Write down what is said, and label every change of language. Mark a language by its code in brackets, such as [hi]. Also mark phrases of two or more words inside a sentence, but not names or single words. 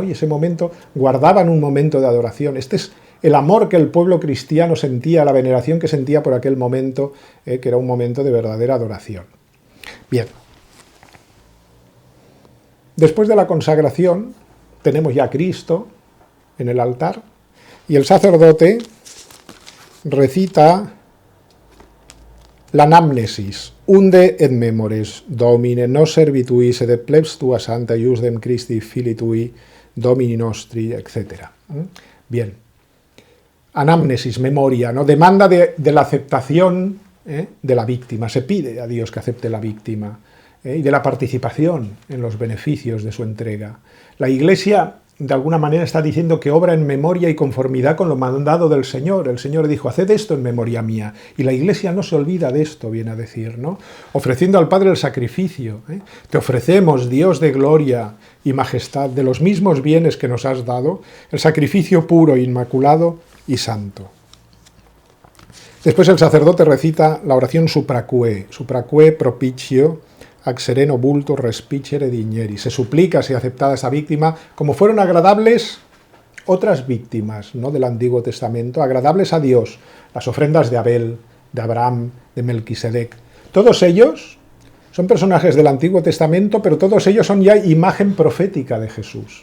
[es] Y ese momento guardaban un momento de adoración. Este es el amor que el pueblo cristiano sentía, la veneración que sentía por aquel momento, que era un momento de verdadera adoración. Bien. Después de la consagración, tenemos ya a Cristo en el altar, y el sacerdote recita la anamnesis, [la] unde et memores, Domine, nos servitui, sed et plebs tua santa, iusdem Christi fili tui, Domini nostri, [es] etc. Bien. Anamnesis, memoria, ¿no? Demanda de la aceptación de la víctima. Se pide a Dios que acepte la víctima y de la participación en los beneficios de su entrega. La Iglesia, de alguna manera, está diciendo que obra en memoria y conformidad con lo mandado del Señor. El Señor dijo, haced esto en memoria mía. Y la Iglesia no se olvida de esto, viene a decir, ¿no? Ofreciendo al Padre el sacrificio. Te ofrecemos, Dios de gloria y majestad, de los mismos bienes que nos has dado, el sacrificio puro, inmaculado y santo. Después el sacerdote recita la oración [la] supracue propicio ac sereno vulto respicere digneri. [es] Se suplica, sea aceptada esta víctima, como fueron agradables otras víctimas, ¿no? Del Antiguo Testamento, agradables a Dios, las ofrendas de Abel, de Abraham, de Melquisedec. Todos ellos son personajes del Antiguo Testamento, pero todos ellos son ya imagen profética de Jesús.